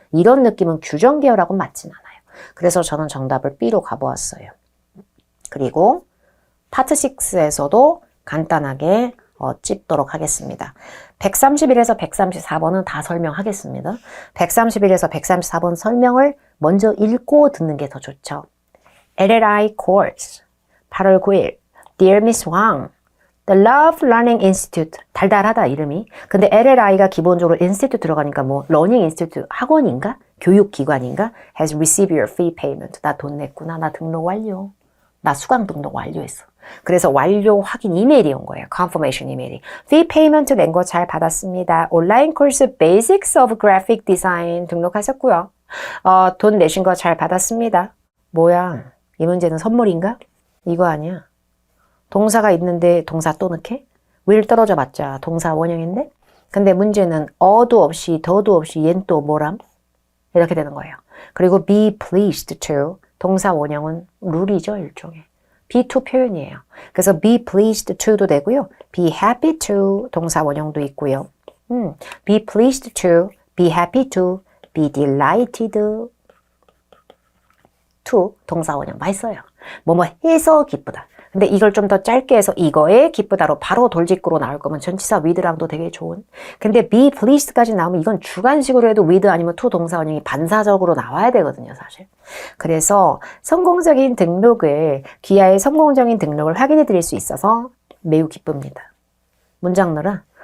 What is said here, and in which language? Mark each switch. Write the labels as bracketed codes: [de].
[ko] 이런 느낌은 규정 계열하고 맞진 않아요. 그래서 저는 정답을 B로 가보았어요. 그리고 파트 6에서도 간단하게 찝도록 하겠습니다. 131에서 134번은 다 설명하겠습니다. 131에서 134번 설명을 먼저 읽고 듣는 게 더 좋죠. [en] LLI course 8월 9일 Dear Miss Wang The Love Learning Institute [ko] 달달하다 이름이. 근데 LLI가 기본적으로 institute 들어가니까 뭐 learning institute 학원인가? 교육기관인가? [en] has received your fee payment. [ko] 나 돈 냈구나. 나 등록 완료. 나 수강 등록 완료했어. 그래서 완료 확인 이메일이 온 거예요. confirmation 이메일이. fee payment 낸 거 잘 받았습니다. 온라인 코र्스 Basics of Graphic Design 등록하셨고요. 돈 내신 거 잘 받았습니다. 뭐야? 이 문제는 선물인가? 이거 아니야. 동사가 있는데 동사 또 넣게? will 떨어져 봤자 동사 원형인데? 근데 문제는 어도 없이 더도 없이 얜 또 뭐람? 이렇게 되는 거예요. 그리고 [en] be pleased to [ko] 동사 원형은 룰이죠. 일종의. be to 표현이에요. 그래서 [en] be pleased to [ko] 도 되고요. [en] be happy to [ko] 동사 원형도 있고요. [en] be pleased to, be happy to, be delighted to [ko] 동사 원형 맛있어요. 뭐뭐 해서 기쁘다. 근데 이걸 좀 더 짧게 해서 이거에 기쁘다로 바로 돌직구로 나올 거면 전치사 with랑도 되게 좋은. 근데 be pleased까지 나오면 이건 주관식으로 해도 with 아니면 to 동사 원형이 반사적으로 나와야 되거든요, 사실. 그래서 성공적인 등록을, 귀하의 성공적인 등록을 확인해 드릴 수 있어서 매우 기쁩니다. 문장 넣어라.